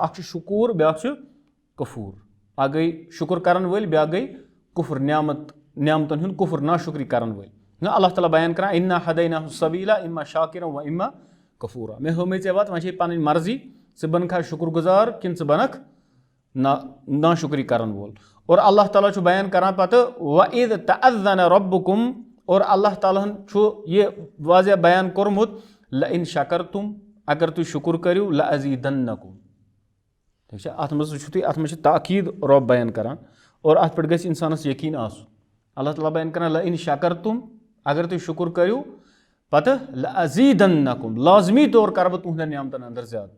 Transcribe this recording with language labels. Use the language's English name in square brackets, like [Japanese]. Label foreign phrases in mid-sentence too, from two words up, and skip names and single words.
[Kashmiri] اکھ چھُ شُکوٗر, بیٛاکھ چھُ کفوٗر. اکھ گٔے شُکُر کرن وٲلۍ, بیٛاکھ گٔے کُفر, نعمتن ہُنٛد کُفر ناشُکری کرن وٲلۍ. نہ اللہ تعالیٰ بیان کران [Arabic] اِنا ہدیناہ السبیٖلا اِما شاکِرا و اِما کفوٗرا. [Kashmiri] مےٚ ہٲومٕے ژےٚ وَتھ, وۄنۍ چھے پنٕنۍ مرضی, ژٕ بنکھا شُکُر گُزار کِنہٕ ژٕ بنکھ ناشُکری کرن وول. اور اللہ تعالیٰ چھُ بیان کران پتہٕ [Arabic] وَإِذْ تَأَذَّنَ رَبُّكُمْ, [Kashmiri] اور اللہ تعالیٰ ہن چھُ یہِ واضح بیان کوٚرمُت [Arabic] لَإِن شَکَرتُم, [Kashmiri] اگر تُہۍ شُکُر کٔرِو لَأَزِیٖدَنَّکُم. ٹھیٖک چھا, اَتھ منٛز وٕچھِو تُہۍ, اَتھ منٛز چھِ تاکیٖد رۄب بیان کران اور اَتھ پٮ۪ٹھ گژھِ اِنسانَس یقیٖن آسُن. اللہ تعالیٰ بیان کران [Arabic] لَإِن شَکَرتُم, [Kashmiri] اگر تُہۍ شُکُر کٔرِو پتہٕ لَأَزِیٖدَنَّکُم, لازمی طور کرٕ بہٕ تُہنٛدٮ۪ن نعمتن اَنٛدر زیادتی.